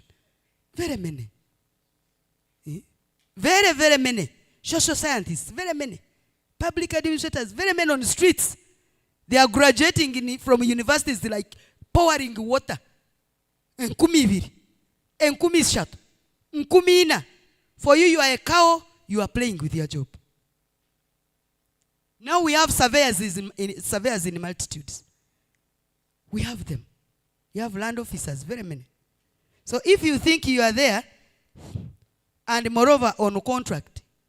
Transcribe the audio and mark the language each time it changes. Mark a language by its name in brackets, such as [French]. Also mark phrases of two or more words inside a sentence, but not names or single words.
[English] Very many. Very, very many. Social scientists, very many. Public administrators, very many on the streets. They are graduating from universities like pouring water. [Nyankole] Nkumi ibiri. Nkumi ishatu. Nkumi ina. [English] For you, you are a cow, you are playing with your job. Now we have surveyors in multitudes. We have them. You have land officers, very many. So if you think you are there, and moreover on contract.